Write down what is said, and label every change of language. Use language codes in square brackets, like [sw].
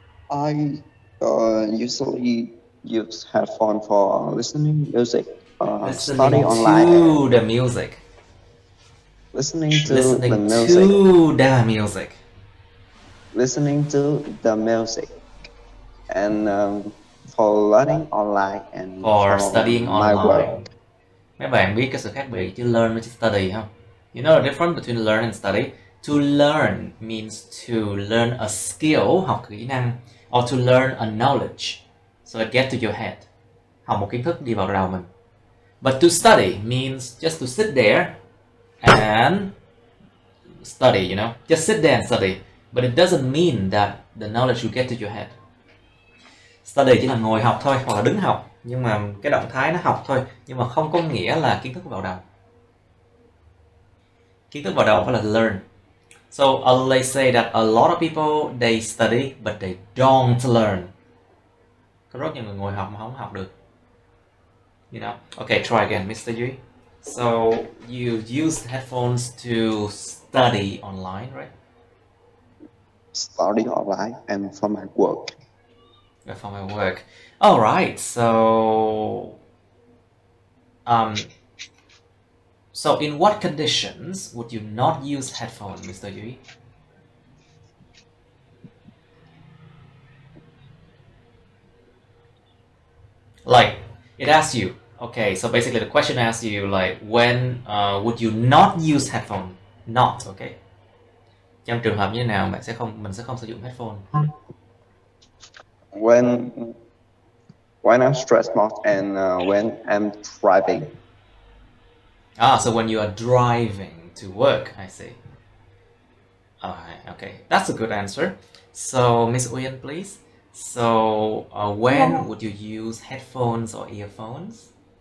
[en] I usually use headphone for listening music, Listening study online, to the music. listening to Listening the music, to the music. listening to the music, and for learning online and For studying my online. work. [vi] Mấy bạn biết cái sự khác biệt giữa learn với study không? [en] You know the difference between learn and study? To learn means to learn a skill, [vi] học kỹ năng, [en] or to learn a knowledge, so it gets to your head. [vi] Học một kiến thức đi vào đầu mình. [en] But to study means just to sit there and study, you know? Just sit there and study. But it doesn't mean that the knowledge will get to your head. [vi] Study chỉ là ngồi học thôi, hoặc là đứng học. Nhưng mà cái động thái nó học thôi, nhưng mà không có nghĩa là kiến thức vào đầu. Kiến thức vào đầu phải là learn. [en] So let's say that a lot of people they study but they don't learn. [vi] Có rất nhiều người ngồi học mà không học được. [en] You know. Okay, try again, Mr. Yui. So you use headphones to study online, right? Study online and for my work. For my work. All right. So so in what conditions would you not use headphones, Mr. Yui? Like it asks you. Okay, so basically the question asks you like when would you not use headphone? Not, okay. [vi] Trong trường hợp như thế nào mình sẽ không sử dụng headphone? [en] When I'm stressed out and when I'm driving. So when you are driving to work, I see. Okay, that's a good answer. So Miss Uyen, please. So when would you use headphones or earphones?